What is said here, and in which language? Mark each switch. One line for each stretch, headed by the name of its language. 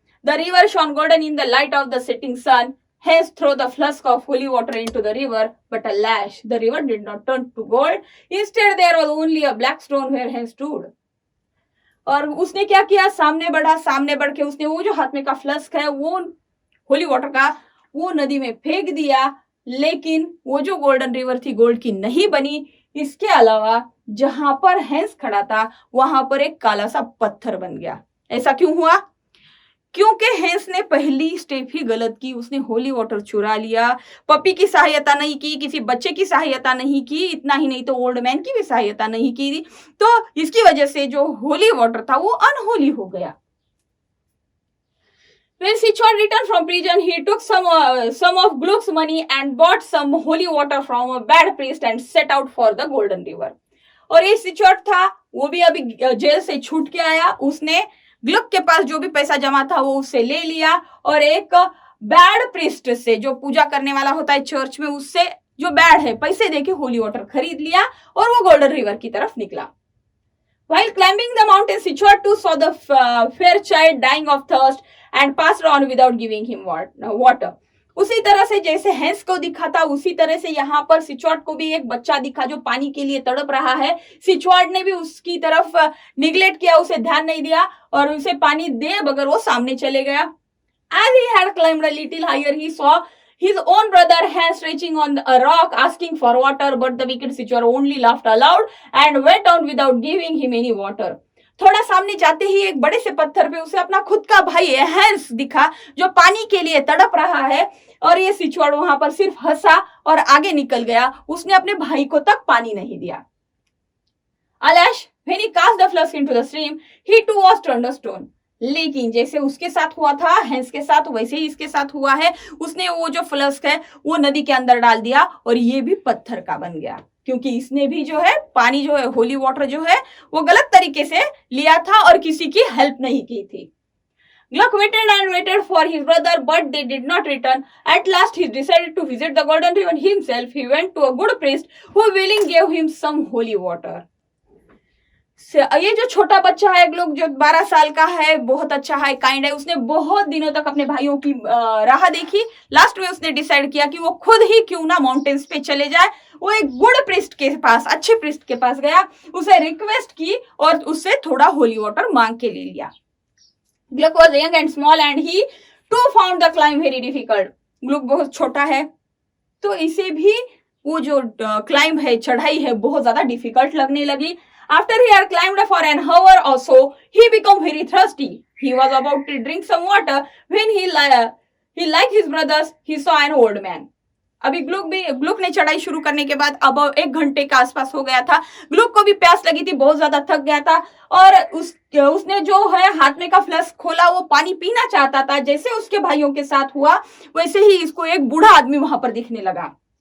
English: The river shone golden in the light of the setting sun. Hans threw the flask of holy water into the river, but alas, the river did not turn to gold. Instead, there was only a black stone where Hans stood.
Hindi: और उसने क्या किया, सामने बढ़ के उसने वो जो हाथ में का फ्लास्क है वो होली वाटर का वो नदी में फेंक दिया, लेकिन वो जो गोल्डन रिवर थी गोल्ड की नहीं बनी। इसके अलावा जहां पर हैंस खड़ा था वहां पर एक काला सा पत्थर बन गया। ऐसा क्यों हुआ? क्योंकि हैंस ने पहली स्टेप ही गलत की, उसने होली वाटर चुरा लिया, पपी की सहायता नहीं की, किसी बच्चे की सहायता नहीं की, इतना ही नहीं तो ओल्ड मैन की भी सहायता नहीं की, तो इसकी वजह से जो होली वाटर था वो अनहोली हो गया।
English: When Sichuan returned from prison, he took some of Gluck's money and bought some holy water from a bad priest and set out for the Golden River.
Hindi: और ये सिचुआन था वो भी अभी जेल से छूट के आया, उसने ग्लुक के पास जो भी पैसा जमा था वो उससे ले लिया और एक बैड प्रिस्ट से, जो पूजा करने वाला होता है चर्च में, उससे जो बैड है पैसे देके होली वाटर खरीद लिया और वो गोल्डन रिवर की तरफ निकला।
English: While climbing the mountain, Sichuan too saw the fair child dying of thirst and passed on without giving him water.
Hindi: उसी तरह से जैसे हैंस को दिखा था उसी तरह से यहाँ पर सिचुआन को भी एक बच्चा दिखा जो पानी के लिए तड़प रहा है। सिचुआन ने भी उसकी तरफ निगलेक्ट किया, उसे ध्यान नहीं दिया और उसे पानी दे बगैर वो सामने चले गया।
English: As he had climbed a little higher, he saw his own brother Hans stretching on a rock asking for water, but the wicked Sichuan only laughed aloud and went on without giving him any water.
Hindi: थोड़ा सामने जाते ही एक बड़े से पत्थर पे उसे अपना खुद का भाई हैंस दिखा जो पानी के लिए तड़प रहा है और ये सिचुआन वहां पर सिर्फ हंसा और आगे निकल गया, उसने अपने भाई को तक पानी नहीं दिया।
English: Alas, when he cast the flask into the stream, he too was turned to stone.
Hindi: लेकिन जैसे उसके साथ हुआ था हैंस के साथ वैसे ही इसके साथ हुआ है, उसने वो जो फ्लास्क है वो नदी के अंदर डाल दिया और ये भी पत्थर का बन गया, क्योंकि इसने भी जो है पानी जो है होली वाटर जो है वो गलत तरीके से लिया था और किसी की हेल्प नहीं की थी।
English: Gluck waited and waited for his brother, but they did not return. At last, he decided to visit the Golden River himself. He went to a good priest who willingly gave him some holy water.
Hindi: ये जो छोटा बच्चा है ग्लुक जो 12 साल का है, बहुत अच्छा है, काइंड है, उसने बहुत दिनों तक अपने भाइयों की राह देखी। लास्ट में उसने डिसाइड किया कि वो खुद ही क्यों ना माउंटेन्स पे चले जाए। वो एक गुड प्रिस्ट के पास, अच्छे प्रिस्ट के पास गया, उसे रिक्वेस्ट की और उससे थोड़ा होली वाटर मांग के ले लिया।
English: Gluck was young and small and he too found the climb very difficult.
Hindi: Gluck बहुत छोटा है तो इसे भी वो जो क्लाइंब है, चढ़ाई है, बहुत ज्यादा डिफिकल्ट लगने लगी.
English: After he had climbed for an hour or so, he became very thirsty. He was about to drink some water when he like his brothers, he saw an old man.
Hindi: अभी ग्लुक ने चढ़ाई शुरू करने के बाद अब 1 घंटे के आसपास हो गया था. ग्लुक को भी प्यास लगी थी, बहुत ज्यादा थक गया था और उसने जो है हाथ में का फ्लास्क खोला, वो पानी पीना चाहता था. जैसे उसके भाइयों के साथ हुआ वैसे ही इसको एक बूढ़ा आदमी वहां पर दिखने लगा.